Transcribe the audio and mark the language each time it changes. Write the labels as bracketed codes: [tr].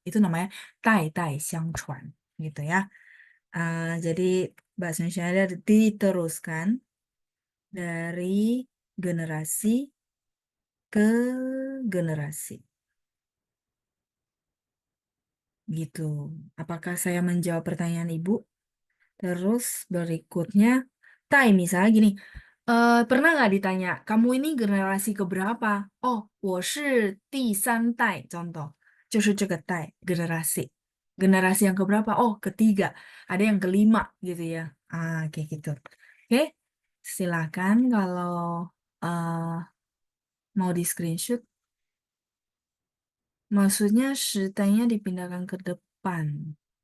[id] Itu namanya 代代相传 gitu ya. Jadi bahasa Indonesia ada diteruskan dari generasi ke generasi gitu. Apakah saya menjawab pertanyaan Ibu? Terus berikutnya, misalnya gini, pernah nggak ditanya, kamu ini generasi keberapa? [zh] Oh, 我是第三代, contoh. 就是这个代, generasi. [id] Generasi yang keberapa? Oh, ketiga. Ada yang kelima gitu ya. Kayak gitu. Oke, silakan kalau eh, mau di screenshot. Maksudnya shitanya dipindahkan ke depan.